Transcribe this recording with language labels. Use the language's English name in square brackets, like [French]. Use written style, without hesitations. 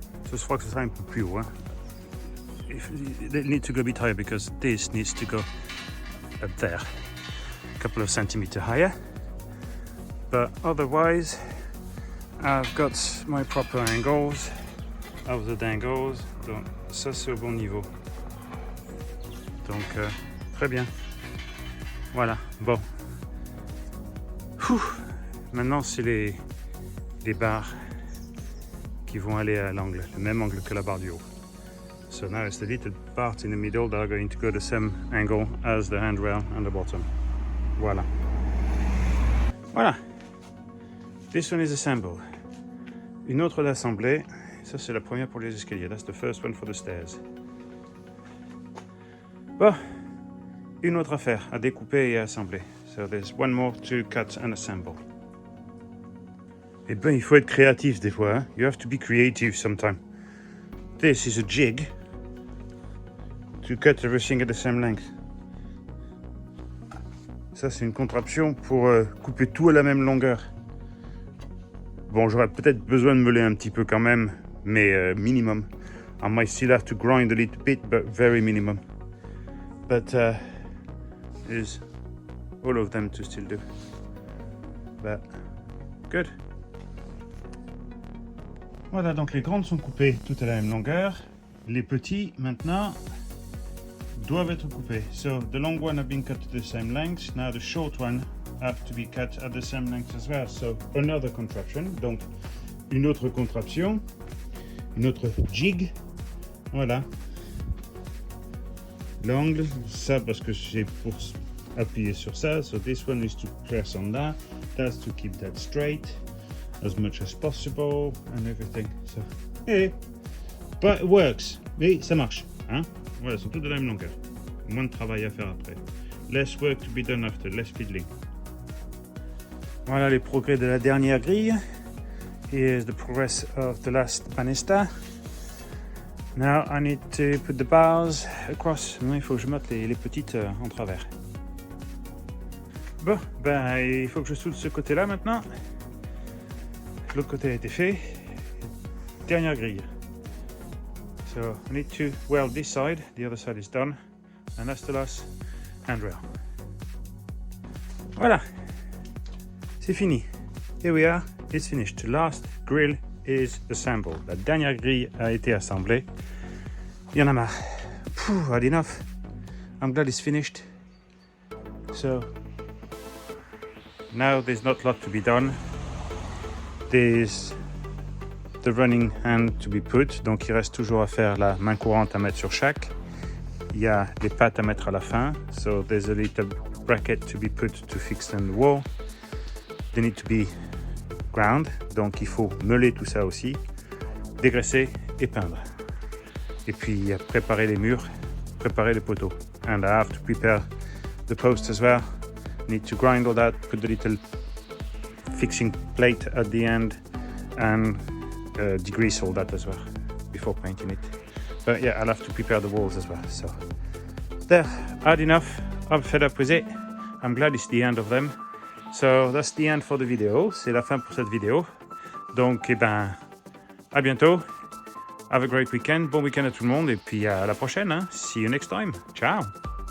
[French] Je crois que ce sera un peu plus haut. Hein. [English] They need to go a bit higher because this needs to go up there. A couple of centimeters higher. But otherwise, I've got my proper angles. Of the dangles. [French] Donc, ça, c'est au bon niveau. Donc, très bien. Voilà, bon. Maintenant, c'est les barres qui vont aller à l'angle, le même angle que la barre du haut. [English] So now it's the little parts in the middle that are going to go the same angle as the handrail on the bottom. [French] Voilà. Voilà. [English] This one is assembled. [French] Une autre d'assemblée. Ça, c'est la première pour les escaliers. [English] That's the first one for the stairs. [French] Bon. Une autre affaire à découper et à assembler. [English] So there's one more to cut and assemble. [French] Eh ben, il faut être créatif des fois. Hein? [English] You have to be creative sometime. This is a jig to cut everything at the same length. [French] Ça, c'est une contraption pour couper tout à la même longueur. Bon, j'aurais peut-être besoin de meuler un petit peu quand même, mais minimum. [English] I might still have to grind a little bit, but very minimum. But there's all of them to still do. But good. [French] Voilà, donc les grandes sont coupées toutes à la même longueur. Les petits, maintenant, doivent être coupés. [English] So the long one have been cut to the same length. Now the short one have to be cut at the same length as well. So another contraption. [French] Donc une autre contraption, une autre jig. Voilà. L'angle, ça parce que c'est pour appuyer sur ça. [English] So this one is to press on that. That's to keep that straight as much as possible and everything. So, yeah. But it works. [French] Oui, ça marche. [English] Hein? [French] Voilà, elles sont toutes de la même longueur. Moins de travail à faire après. [English] Less work to be done after, less fiddling. [French] Voilà les progrès de la dernière grille. [English] Here's the progress of the last banister. Now I need to put the bars across. [French] Non, il faut que je mette les petites en travers. Bon, ben il faut que je soude ce côté-là maintenant. L'autre côté a été fait. Dernière grille. [English] So I need to weld this side, the other side is done, and that's the last handrail. [French] Voilà, c'est fini. [English] Here we are, it's finished. The last grill is assembled. [French] La dernière grille a été assemblée. Il y en a marre. [English] Phew, had enough. I'm glad it's finished. So now there's not a lot to be done. There's the running hand to be put, [French] donc il reste toujours à faire la main courante à mettre sur chaque. Il y a les pattes à mettre à la fin, [English] so there's a little bracket to be put to fix on the wall. They need to be ground, [French] donc il faut meuler tout ça aussi, dégraisser et peindre. Et puis préparer les murs, préparer les poteaux. [English] And I have to prepare the post as well. Need to grind all that, put the little fixing plate at the end and degrease all that as well before painting it. But yeah, I'll have to prepare the walls as well. So there, had enough. I'm fed up with it. I'm glad it's the end of them. So that's the end for the video. [French] C'est la fin pour cette vidéo. Donc, eh ben, à bientôt. [English] Have a great weekend. [French] Bon week-end à tout le monde. Et puis à la prochaine. Hein. [English] See you next time. [French] Ciao.